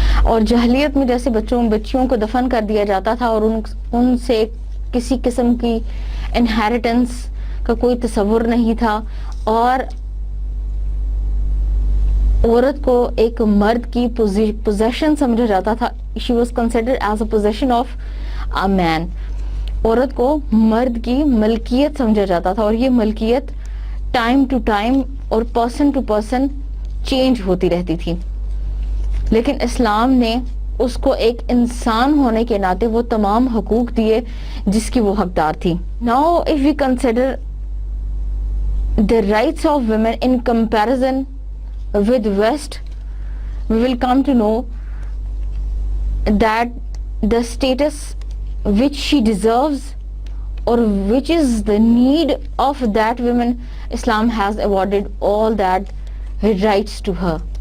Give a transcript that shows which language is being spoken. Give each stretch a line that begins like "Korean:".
Urdu: اور جاہلیت میں جیسے بچیوں کو دفن کر دیا جاتا تھا اور ان سے کسی قسم کی انہیریٹنس کا کوئی تصور نہیں تھا، اور عورت کو ایک مرد کی پوزیشن سمجھا جاتا تھا.
English: She was considered as a possession of a man.
Urdu: عورت کو مرد کی ملکیت سمجھا جاتا تھا، اور یہ ملکیت ٹائم ٹو ٹائم اور پرسن ٹو پرسن چینج ہوتی رہتی تھی. لیکن اسلام نے اس کو ایک انسان ہونے کے ناطے وہ تمام حقوق دیے جس کی وہ حقدار تھی.
English: Now if we consider the rights of women in comparison with West, we will come to know that the status which she deserves or which is the need of that woman, Islam has awarded all that rights to her.